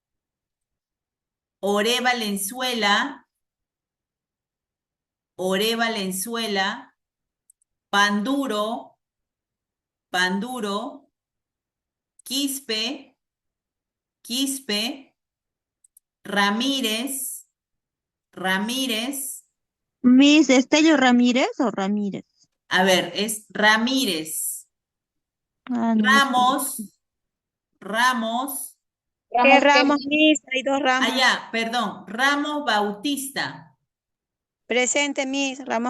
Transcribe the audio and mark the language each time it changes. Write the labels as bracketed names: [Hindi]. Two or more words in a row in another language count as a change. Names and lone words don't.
[Spanish] Oré Valenzuela, Oré Valenzuela, Panduro, Panduro, Quispe, Quispe, Ramírez, Ramírez, Miss Estelio Ramírez o Ramírez. a ver, es Ramírez, Ah, no me escribe. Ramos, Ramos, ¿Qué Ramos, Ramos, Miss? Hay dos Ramos. allá, perdón, Ramos Bautista, Presente, Miss. Ramos